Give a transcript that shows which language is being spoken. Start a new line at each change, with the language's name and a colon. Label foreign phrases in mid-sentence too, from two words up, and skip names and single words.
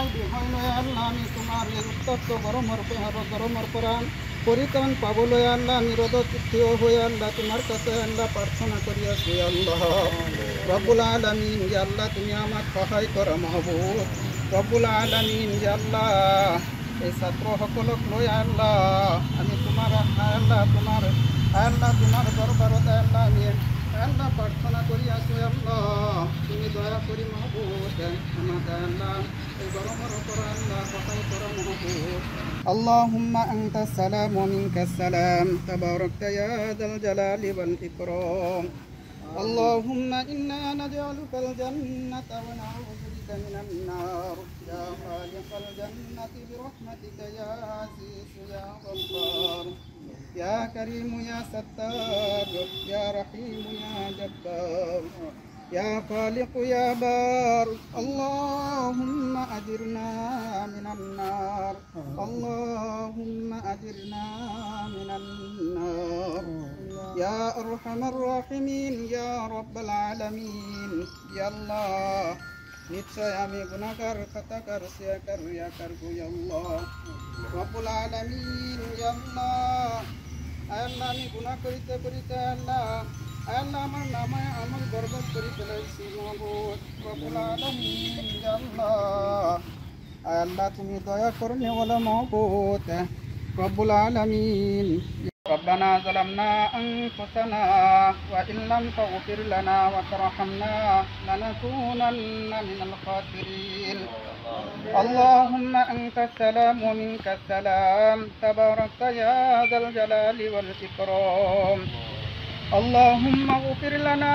Assamese: হইলৈ আল্লাহ আমি তোমাৰ এই উত্তপ্ত গৰমৰ পৰা পৰিত্ৰাণ পাবলৈ আল্লাহ আমি ৰ'দত থিয় হৈ আল্লাহ তোমাৰ কাছে আল্লাহ প্ৰাৰ্থনা কৰি আছোঁ
Arabic: الله رب العالمين يا الله
Assamese: তুমি আমাক সহায় কৰা মাহবুব
Arabic: رب العالمين يا الله
Assamese: এই ছাত্ৰসকলক লৈ আল্লাহ আমি তোমাৰ তোমাৰ দৰবাৰত আল্লাহ আমি আল্লাহ প্ৰাৰ্থনা কৰি আছোঁ আল্লাহ তুমি দয়া কৰি মাহবুব আমাক আল্লাহ এই গৰমৰ পৰা আল্লাহ সহায় কৰা মাহবুব
Arabic: اللهم أنت السلام ومنك السلام تباركت يا ذا الجلال والإكرام اللهم إنا نجعلك الجنة ونعوذ بك من النار يا خالق الجنة برحمتك يا عزيز يا غفار يا كريم يا ستار يا رحيم يا جبار يا خالق يا بار اللهم أجرنا من النار اللهم أجرنا من النار يا أرحم الراحمين يا رب العالمين يا الله
Bangla: নিশ্চয় আমি গুনাহগার খাতাকার সিয়াকার রিয়াকার গো
Arabic: يا الله رب العالمين يا الله الله
Bangla: আমি গুনাহ করিতে করিতে আল্লাহ আমার নামে আমল বরবাদ করে ফেলেছি মাহবুব
Arabic: رب العالمين يا
Bangla: আল্লাহ তুমি দয়া করুন
Arabic: والا محبوب رب العالمين ربنا ظلمنا أنفسنا وإن لم تغفر لنا وترحمنا لنكونن من الخاسرين اللهم أنت السلام ومنك السلام تباركت يا ذا الجلال والإكرام اللهم اغفر لنا